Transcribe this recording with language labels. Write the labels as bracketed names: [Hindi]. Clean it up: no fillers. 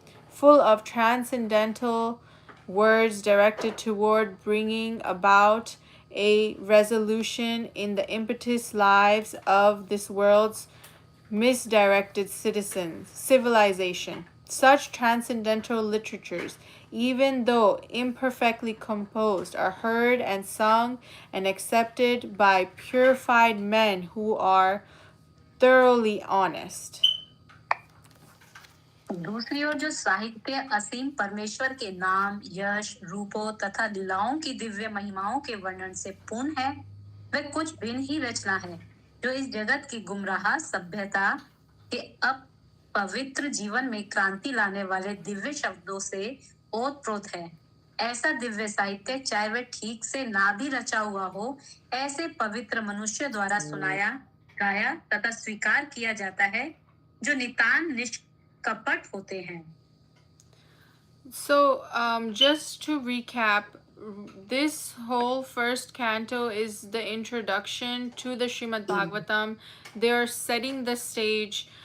[English] full of transcendental words directed toward bringing about a resolution in the impetuous lives of this world's misdirected civilization. Such transcendental literatures, even though imperfectly composed, are heard and sung and accepted by purified men who are thoroughly honest. [Hindi] दूसरी ओर जो साहित्य असीम परमेश्वर के नाम, यश, रूपों तथा लीलाओं की दिव्य महिमाओं के वर्णन से पूर्ण है, वह कुछ भिन्न ही रचना है जो इस जगत की गुमराह सभ्यता के अपवित्र जीवन में क्रांति लाने वाले दिव्य शब्दों से ओतप्रोत है। ऐसा दिव्य साहित्य, चाहे वह ठीक से ना भी रचा हुआ हो, ऐसे पवित्र मनुष्य द्वारा सुनाया, गाया तथा स्वीकार किया जाता है जो नितान निष्कपट होते हैं। [English] So, just to recap, this whole first canto is the introduction to the Srimad Bhagavatam. They are setting the stage